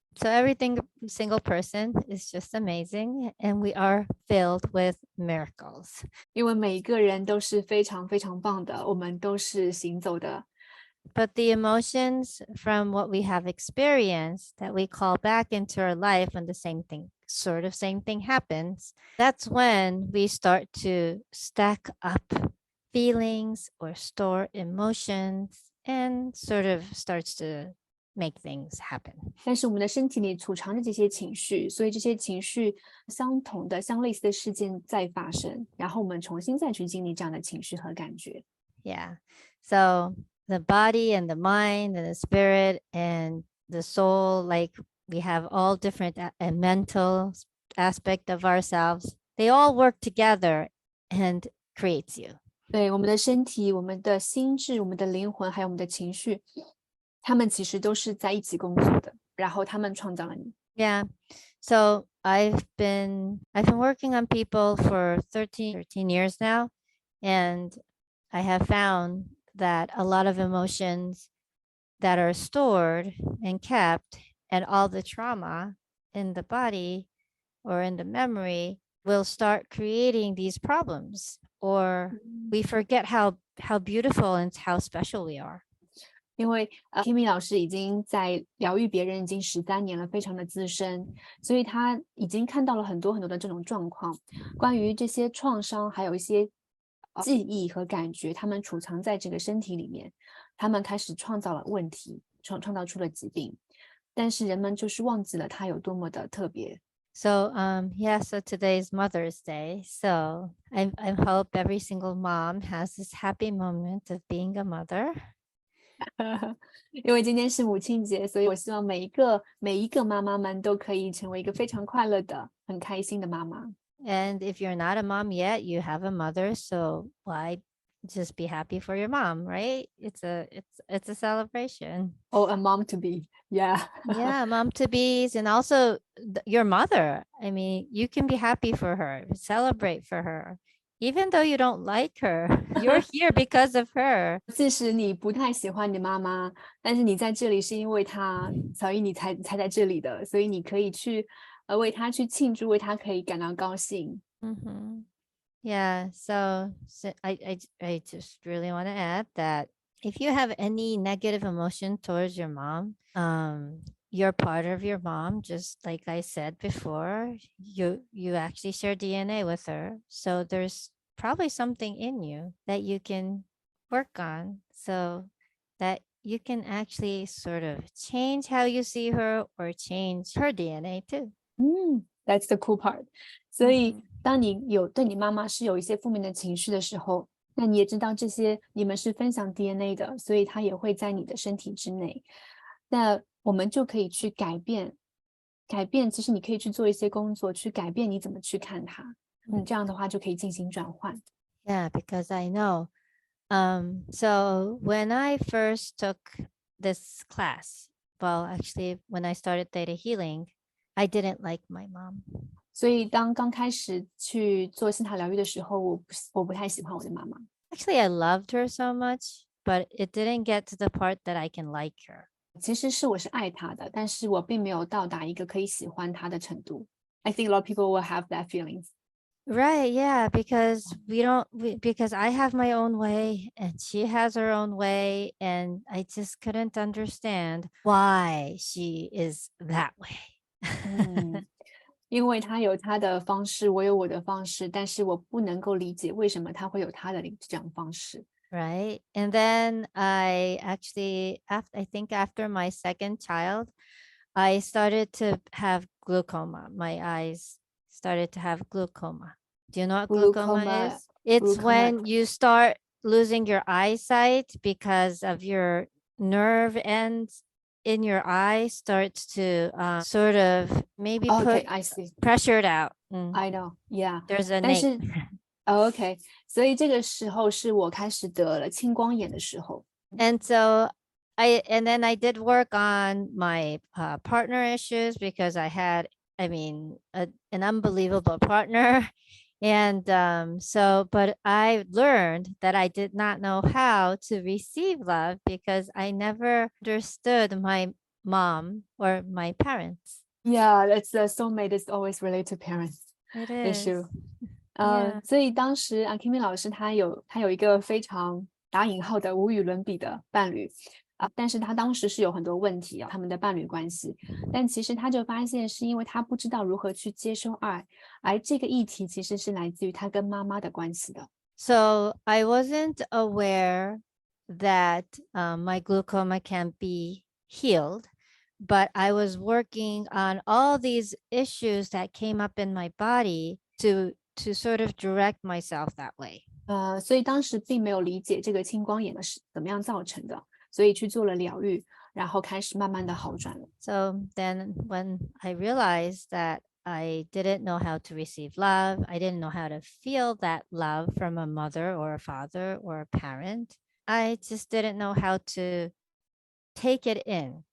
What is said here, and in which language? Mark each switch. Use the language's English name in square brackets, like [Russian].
[English] So single person is just amazing, and we are filled with miracles. [Chinese] 因为每一个人都是非常非常棒的，我们都是行走的。 [English] But the emotions from what we have experienced that we call back into our life when the same thing happens, that's when we start to stack up feelings or store emotions and sort of starts to make things happen. [Chinese] 但是我们的身体里储藏着这些情绪，所以这些情绪相同的、相类似的事件再发生，然后我们重新再去经历这样的情绪和感觉。 [English] Yeah. So the body and the mind and the spirit and the soul, like we have all different mental aspect of ourselves. They all work together and creates you. [Chinese] 对，我们的身体、我们的心智、我们的灵魂，还有我们的情绪，他们其实都是在一起工作的，然后他们创造了你。 [English] Yeah. So I've been working on people for 13 years now, and I have found that a lot of emotions that are stored and kept and all the trauma in the body or in the memory will start creating these problems, or we forget how beautiful and how special we are. [Chinese] 因为Kimi 老师已经在疗愈别人已经13年了，非常的资深，所以他已经看到了很多很多的这种状况，关于这些创伤，还有一些记忆和感觉，他们储藏在这个身体里面，他们开始创造了问题，创造出了疾病，但是人们就是忘记了它有多么的特别。 [English] So so today's Mother's Day. So I hope every single mom has this happy moment of being a mother. [Chinese] 因为今天是母亲节，所以我希望每一个妈妈们都可以成为一个非常快乐的、很开心的妈妈。 [English] And if you're not a mom yet, you have a mother, so why just be happy for your mom, right? It's a celebration. Oh, a mom to be, yeah. Yeah, mom to be's, and also your mother. I mean, you can be happy for her, celebrate for her, even though you don't like her. You're here because of her. [Chinese] 即使你不太喜欢你妈妈，但是你在这里是因为她，所以你才在这里的，所以你可以去为她去庆祝，为她可以感到高兴。 Mm-hmm. [English] Yeah, so I just really want to add that if you have any negative emotion towards your mom, you're part of your mom, just like I said before. You actually share DNA with her, so there's probably something in you that you can work on, so that you can actually sort of change how you see her or change her DNA too. That's the cool part. [Chinese] 所以当你对你妈妈是有一些负面的情绪的时候，那你也知道这些你们是分享 DNA 的，所以它也会在你的身体之内。那我们就可以去改变，其实你可以去做一些工作，去改变你怎么去看它。这样的话就可以进行转换。 [English] Yeah, because I know. So when I first took this class, well, actually, when I started theta healing, I didn't like my mom. [Chinese] 所以当刚开始去做心塔疗愈的时候，我不太喜欢我的妈妈。 [English] Actually, I loved her so much, but it didn't get to the part that I can like her. [Chinese] 其实我是爱她的，但是我并没有到达一个可以喜欢她的程度。 [English] I think a lot of people will have that feelings. Right, yeah, because because I have my own way and she has her own way, and I just couldn't understand why she is that way. [Chinese] 因为她有她的方式，我有我的方式，但是我不能够理解为什么她会有她的这种方式。 [English] Right. And then I actually, I think after my second child, I started to have glaucoma. My eyes started to have glaucoma. Do you know what glaucoma is? It's when you start losing your eyesight because of your nerve ends in your eye starts to sort of maybe put I see. pressure it out. I know, yeah. There's a [Chinese] 但是 [English] name. [Chinese] OK，所以这个时候是我开始得了青光眼的时候。 [English] And so and then I did work on my partner issues because I had, an unbelievable partner. And but I learned that I did not know how to receive love because I never understood my mom or my parents. Yeah, that's the soulmate is always related to parents It is. issue. Yeah. [Chinese] 所以当时Kimi 老师他有一个非常打引号的无与伦比的伴侣但是他当时是有很多问题他们的伴侣关系，但其实他就发现是因为他不知道如何去接收爱，而这个议题其实是来自于他跟妈妈的关系的。 [English] So I wasn't aware that my glaucoma can be healed, but I was working on all these issues that came up in my body to sort of direct myself that way. [Chinese] 所以当时并没有理解这个青光眼的是怎么样造成的，所以去做了疗愈，然后开始慢慢的好转了。 [English] So then when I realized that I didn't know how to receive love, I didn't know how to feel that love from a mother or a father or a parent, I just didn't know how to take it in.